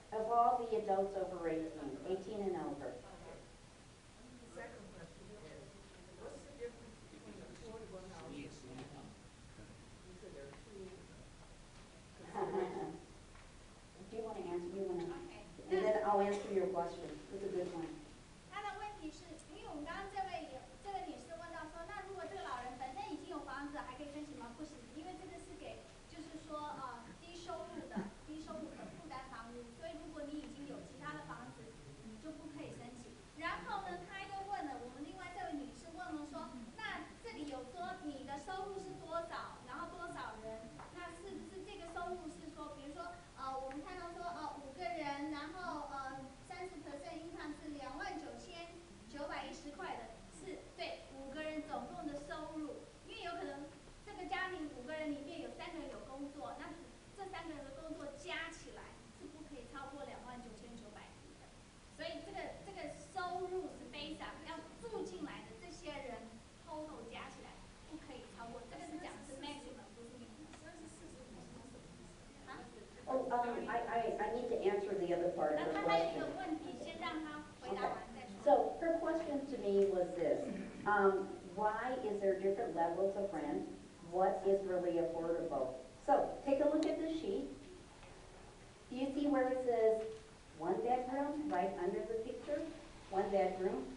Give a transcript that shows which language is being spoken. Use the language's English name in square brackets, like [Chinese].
[English] Of all the adults over 18 and over. Okay. The second question is, what's the difference between affordable housing? You said there are 2 considerations. Do you want to answer? You want to? OK， And then I'll answer your question. It's a good one. [Chinese] 他的问题是，因为我们刚刚这位女士问到说，那如果这个老人本身已经有房子，还可以申请吗？不行，因为这个是给就是说低收入的负担房屋，所以如果你已经有其他的房子，你就不可以申请。然后呢，他又问了我们另外这位女士问了说，那这里有说你的收入是多少，然后多少人，那是不是这个收入是说，比如说我们看到说5个人，然后 30% income 是29,910块的，是对5个人总共的收入，因为有可能这个家庭5个人里面有3个人有工作，那这3个人的工作加起来是不可以超过29,910的，所以这个收入是 [English] based on [Chinese] 要住进来的这些人 total 加起来不可以超过，这个是讲的是 maximum 不是 minimum。 [English] Oh, I need to answer the other part of [Chinese] 那 [English] her [Chinese] 他还有一 [English] question. [Chinese] 个问题，先让他回答完再说。 [English] So her question to me was this. Why is there different levels of rent? What is really affordable? So take a look at the sheet. Do you see where it says 1 bedroom right under the picture? 1 bedroom.